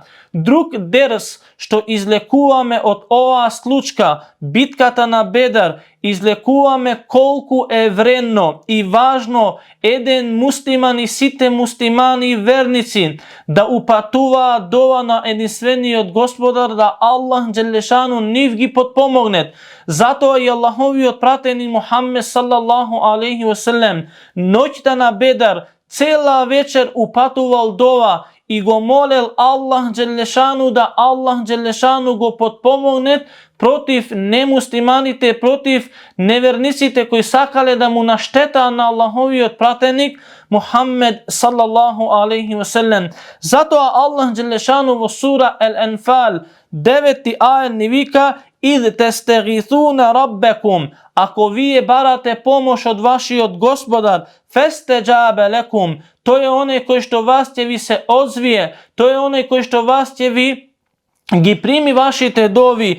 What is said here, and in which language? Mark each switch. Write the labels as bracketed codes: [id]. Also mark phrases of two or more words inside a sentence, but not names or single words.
[mk] Друг дерс што излекуваме од оваа случка, битката на Бедар, излекуваме колку е вредно и важно еден муслиман и сите муслимани верници да упатуваат дова на единствениот Господар, да Аллах Джелешану нив ги подпомогнет. Затоа и Аллаховиот пратени Мухаммед [ar] صلى الله عليه وسلم [mk] ноќта на Бедар цела вечер упатувал дова и го молел Аллах Джелешану да Аллах Джелешану го подпомогнет против немуслиманите, против неверниците кои сакале да му наштетаат на Аллаховиот пратеник Мухаммед [ar] صلى الله عليه وسلم. [mk] Затоа Аллах Джелешану во сура Ал-Анфал 9 ајет ни вика: [ar] إذ تستغيثون ربكم, [mk] ако вие барате помош од вашиот Господар, [ar] فاستجاب لكم, [mk] тој е оној кој што вас ќе ви се озвие, тој е оној кој што вас ќе ви ги прими вашите дови.